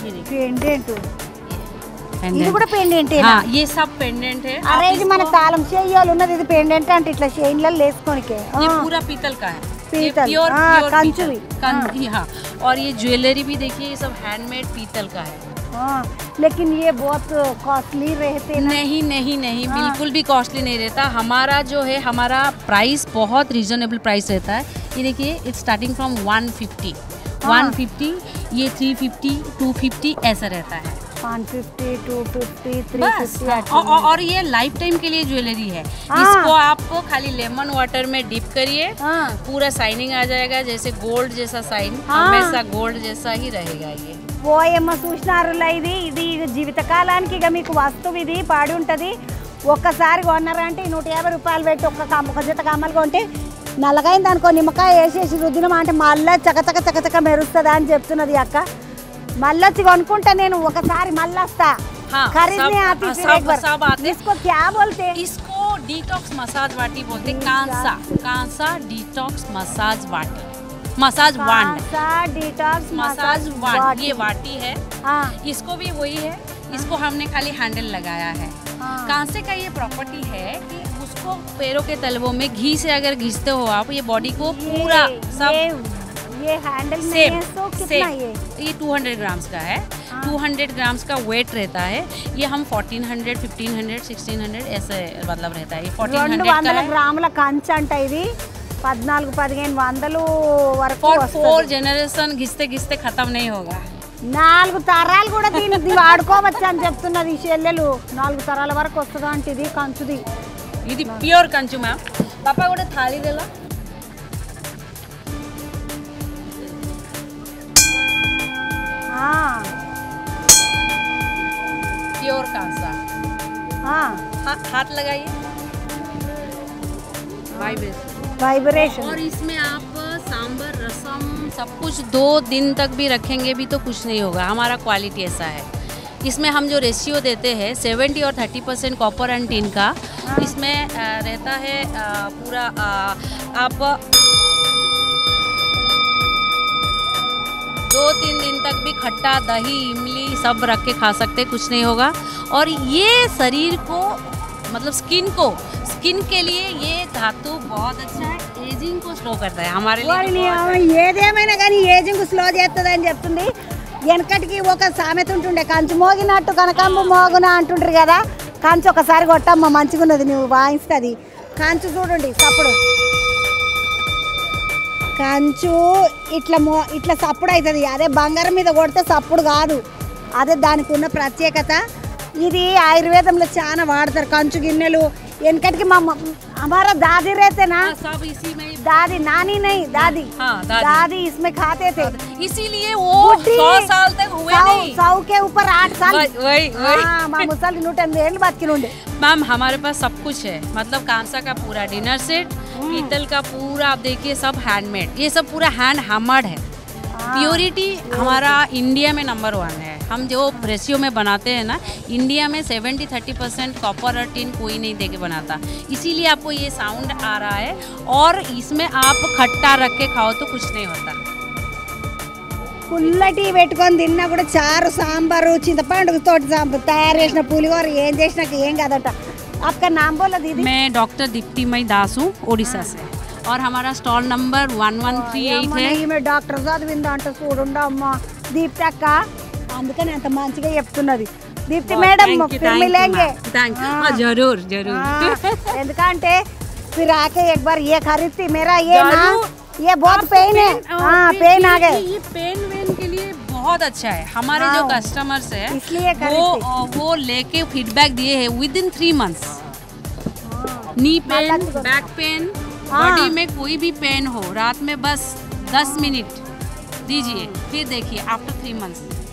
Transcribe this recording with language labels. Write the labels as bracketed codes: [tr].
[te] Pendant ఇది కూడా pendant. [hi] ये सब पेंडेंट है। [te] అరే ఇది మన తాళం చెయ్యాలి ఉన్నది, ఇది పెండెంట్ అంటే ఇట్లా చైన్లలో వేసుకోనికే. [hi] ये पूरा पीतल का है, पीतल, प्योर कंचुई। हाँ, और ये ज्वेलरी भी देखिए, ये सब हैंडमेड पीतल का है। लेकिन ये बहुत कॉस्टली रहते हैं। नहीं, बिल्कुल भी कॉस्टली नहीं रहता। हमारा जो है, हमारा प्राइस बहुत रीजनेबल प्राइस रहता है। ये देखिए, इट्स स्टार्टिंग फ्रॉम 150, ये 350, 250 ऐसा रहता है। 150, 250, 350 और ये लाइफ टाइम के लिए ज्वेलरी है। इसको आप खाली लेमन वाटर में डिप करिए, पूरा शाइनिंग आ जाएगा, जैसे गोल्ड जैसा शाइन, हमेशा गोल्ड जैसा ही रहेगा। ये [te] పోయమ్మ చూసినారులా, ఇది జీవితకాలానికి ఇక మీకు వస్తువు ఇది పాడి ఉంటుంది. ఒక్కసారి కొన్నారంటే 150 రూపాయలు పెట్టి ఒక జత కమ్మలు కొంటే నల్లగైంది అనుకో నిమ్మకాయ వేసేసి రుద్దినం అంటే మళ్ళీ చకచక చకచక మెరుస్తుందా అని చెప్తున్నది అక్క. మళ్ళీ వచ్చి కొనుక్కుంటా నేను ఒకసారి మళ్ళీ వస్తా. [hi] खरीदने आती फिर एक बार। सब आते। इसको क्या बोलते हैं? इसको डिटॉक्स मसाज वाटी बोलते हैं। कांसा डिटॉक्स मसाज वाटी, मसाज वांड, डिटॉक्स मसाज वांड, ये वाटी है। इसको भी वही है, इसको हमने खाली हैंडल लगाया है। कांसे का ये प्रॉपर्टी है कि उसको पैरों के तलवों में घी से अगर घिसते हो आप, ये बॉडी को पूरा सब ये हैंडल में है, तो कितना ये 200 ग्राम्स का है। 200 ग्राम्स का वेट रहता है। ये हम 1400, 1500, 1600 ऐसे मतलब रहता है। ये 1400 का है। [te] గ్రాముల కంచు అంట ఇది 14-1500 వరకు [hi] और [te] వస్తుంది। [hi] 4 जनरेशन घिसते घिसते खत्म नहीं होगा। [te] 4 తరాలు కూడా దీన్ని వాడుకోవచ్చు అని చెప్తున్నది ఈ చెల్లెలు। 4 తరాల వరకు వస్తుంది అంటే ఇది కంచుది। ఇది ప్యూర్ కంచు మ్యామ్। పాపా కూడా థాలి దేలా। [hi] प्योर कांसा। हाथ लगाइए। वाइब्रेशन। और इसमें आप सांबर रसम सब कुछ 2 दिन तक भी रखेंगे भी तो कुछ नहीं होगा। हमारा क्वालिटी ऐसा है। इसमें हम जो रेशियो देते हैं 70 और 30% कॉपर एंड टिन का, इसमें रहता है पूरा आप 2-3 दिन तक भी खट्टा दही इमली सब रख के खा सकते, कुछ नहीं होगा। और ये शरीर को मतलब स्किन के लिए ये धातु बहुत अच्छा है। एजिंग को स्लो करता है हमारे लिए। [te] ఏదేమైనా కానీ ఏజింగ్ స్లో చేస్తుంది అని చెప్తుంది। వెనకటికి ఒక సామెత ఉంటుండే, కంచు మోగినట్టు కనకంబు మోగున అంటుంటారు కదా। కంచు ఒకసారి కొట్టమ్మ మంచిగా ఉన్నది, నువ్వు వాయిస్తుంది కంచు చూడండి సప్పుడు। కంచు ఇట్లా సప్పుడు అవుతుంది, అదే బంగారం మీద కొడితే సప్పుడు కాదు, అదే దానికి ఉన్న ప్రత్యేకత। ఇది ఆయుర్వేదంలో చాలా వాడతారు కంచు గిన్నెలు। వెనకటికి [hi] हमारा दादी रहते ना, सब इसी में दादी नानी नहीं दादी, दादी इसमें खाते थे, इसीलिए वो 100 साल तक हुए नहीं। 100 के ऊपर 8 साल वही [te] మా ముసలి 180 ఏళ్ళు బతికినుండే। [hi] मैम हमारे पास सब कुछ है, मतलब कांसा का पूरा डिनर सेट, पीतल का पूरा आप देखिए सब हैंडमेड, ये सब पूरा हैंड हैमर्ड है। प्योरिटी हमारा इंडिया में नंबर 1 है। हम जो रेशियो में बनाते हैं ना, इंडिया में 70-30% कॉपर और टिन कोई नहीं दे के बनाता, इसीलिए आपको ये साउंड आ रहा है। और इसमें आप खट्टा रख के खाओ तो कुछ नहीं होता। పుల్లటి పెట్టుకొని తిన్నా కూడా చారు సాంబారు చింతపండు తోటి తయారు చేసిన పులిహోర ఏం చేసినా ఏం కాదట। आपका नाम बोला दीदी? मैं डॉक्टर दीप्तिमयी दास हूँ, ओडिशा से, और हमारा स्टॉल नंबर 1138 है। [te] ఈమె డాక్టర్ చదివిందంట చూడండి అమ్మ దీప్తి అక్క, అందుకని అంత మంచిగా చెప్తున్నది। దీప్తి మేడం [hi] मिलेंगे। जरूर जरूर। [te] ఎందుకంటే [hi] फिर आके एक बार ये खरीदती मेरा ये बहुत पेन है। पेन आ गए। ये पेन के लिए बहुत अच्छा है। हमारे जो कस्टमर्स है इसलिए वो लेके फीडबैक दिए हैं within 3 months. Knee pain, back pain, body में कोई भी पेन हो, रात में बस 10 मिनट दीजिए, फिर देखिए आफ्टर 3 मंथ्स।